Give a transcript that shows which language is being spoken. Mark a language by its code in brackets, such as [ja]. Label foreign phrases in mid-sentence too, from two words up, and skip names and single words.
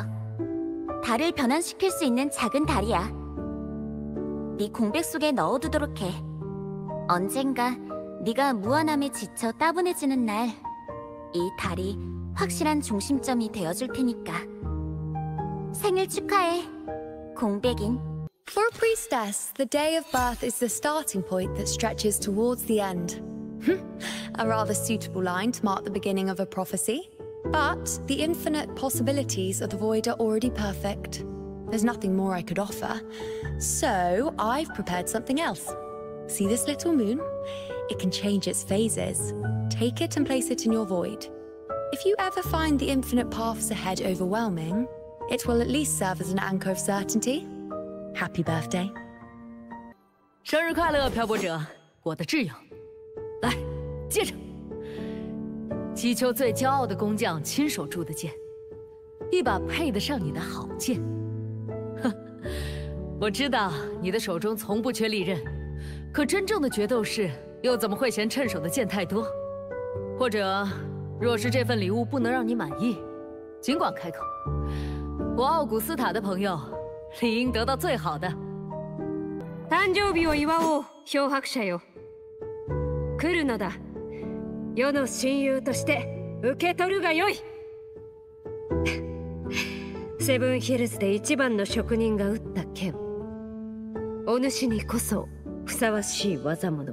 [ko] 달을 변환시킬 수 있는 작은 달이야. 네 공백 속에 넣어두도록 해. 언젠가 네가 무한함에 지쳐 따분해지는 날, 이 달이 확실한 중심점이 되어줄 테니까. 생일 축하해, 공백인. [en] For a priestess, the day of birth is the starting point that stretches towards the end. A rather suitable line to mark the beginning of a prophecy. But the infinite possibilities of the void are already perfect. There's nothing more I could offer. So I've prepared something else. See this little moon? It can change its phases. Take it and place it in your void. If you ever find the infinite paths ahead overwhelming, it will at least serve as an anchor of certainty. Happy birthday. [zh] 生日快乐，漂泊者，我的挚友。来，接着。祈求最骄傲的工匠亲手铸的剑，一把配得上你的好剑。哼，我知道你的手中从不缺利刃，可真正的决斗士又怎么会嫌趁手的剑太多？或者，若是这份礼物不能让你满意，尽管开口。我奥古斯塔的朋友理应得到最好的。 [ja] 誕生日を祝おう、漂白者よ。来るのだ。世の親友として受け取るがよい。セブンヒルズで一番の職人が打った剣、お主にこそふさわしい技物。